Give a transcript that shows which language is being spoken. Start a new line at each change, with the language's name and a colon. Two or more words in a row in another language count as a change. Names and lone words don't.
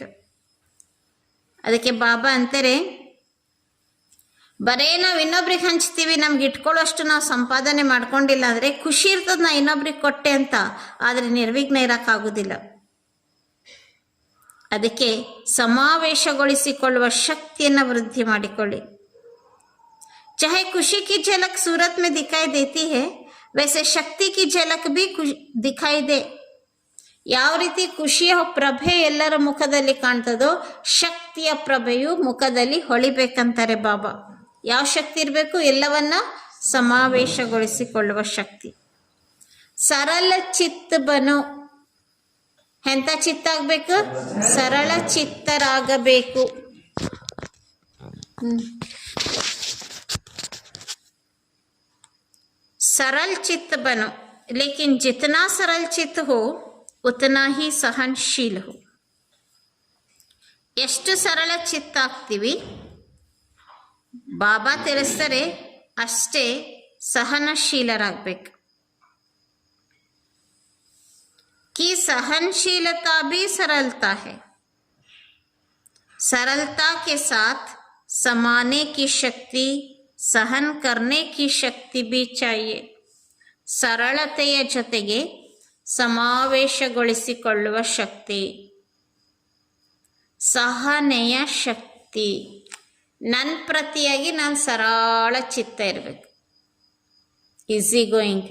Kannada: ಅದಕ್ಕೆ ಬಾಬಾ ಅಂತಾರೆ, ಬರೇ ನಾವು ಇನ್ನೊಬ್ರಿಗೆ ಹಂಚ್ತೀವಿ, ನಮ್ಗೆ ಇಟ್ಕೊಳ್ಳೋಷ್ಟು ನಾವು ಸಂಪಾದನೆ ಮಾಡ್ಕೊಂಡಿಲ್ಲ ಅಂದರೆ ಖುಷಿ ಇರ್ತದೆ ನಾ ಇನ್ನೊಬ್ರಿಗೆ ಕೊಟ್ಟೆ ಅಂತ, ಆದರೆ ನಿರ್ವಿಘ್ನ ಇರೋಕ್ಕಾಗೋದಿಲ್ಲ. ಅದಕ್ಕೆ ಸಮಾವೇಶಗೊಳಿಸಿಕೊಳ್ಳುವ ಶಕ್ತಿಯನ್ನು ವೃದ್ಧಿ ಮಾಡಿಕೊಳ್ಳಿ.
Hindi: चाहे खुशी की झलक सूरत में दिखाई देती है, वैसे शक्ति की झलक भी दिखाई दे.
Kannada: ಯಾವ ರೀತಿ ಖುಷಿಯ ಪ್ರಭೆ ಎಲ್ಲರ ಮುಖದಲ್ಲಿ ಕಾಣ್ತದೋ, ಶಕ್ತಿಯ ಪ್ರಭೆಯು ಮುಖದಲ್ಲಿ ಹೊಳಿಬೇಕಂತಾರೆ ಬಾಬಾ. ಯಾವ ಶಕ್ತಿ ಇರಬೇಕು? ಎಲ್ಲವನ್ನ ಸಮಾವೇಶಗೊಳಿಸಿಕೊಳ್ಳುವ ಶಕ್ತಿ. ಸರಳ ಚಿತ್ತ ಬನು. ಎಂಥ ಚಿತ್ತ ಆಗಬೇಕು? ಸರಳ ಚಿತ್ತರಾಗಬೇಕು.
Hindi: सरल चित्त बनो, लेकिन जितना सरल चित्त हो उतना ही सहनशील हो.
Kannada: ಎಷ್ಟು ಸರಳ ಚಿತ್ತ ಆಗ್ತೀವಿ ಬಾಬಾ ತಿಳಿಸ್ತಾರೆ ಅಷ್ಟೇ ಸಹನಶೀಲರಾಗಬೇಕು.
Hindi: कि सहनशीलता भी सरलता है, सरलता के साथ समाने की शक्ति, सहन करने की शक्ति भी चाहिए.
Kannada: ಸರಳತೆಯ ಜೊತೆಗೆ ಸಮಾವೇಶಗೊಳಿಸಿಕೊಳ್ಳುವ ಶಕ್ತಿ, ಸಹನೆಯ ಶಕ್ತಿ. ನನ್ನ ಪ್ರತಿಯಾಗಿ ನಾನು ಸರಳ ಚಿತ್ತ ಇರಬೇಕು,
English: easy going.